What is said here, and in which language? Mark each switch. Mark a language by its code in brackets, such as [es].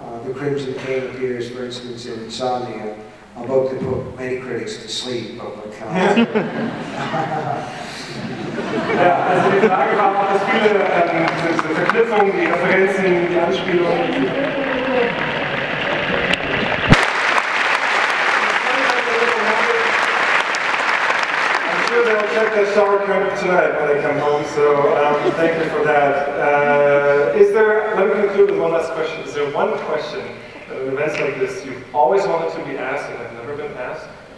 [en] The Crimson King appears, for instance, in Insomnia, a book that put many critics to sleep, but what can I say? [de] Ja, also die Frage war, ob es viele diese Verknüpfungen, die Referenzen, die Anspielungen. [en] I'm sure they'll check their shower curtain tonight when they come home, so thank you for that. Let me conclude with one last question. Is there one question at events like this you've always wanted to be asked and have never been asked?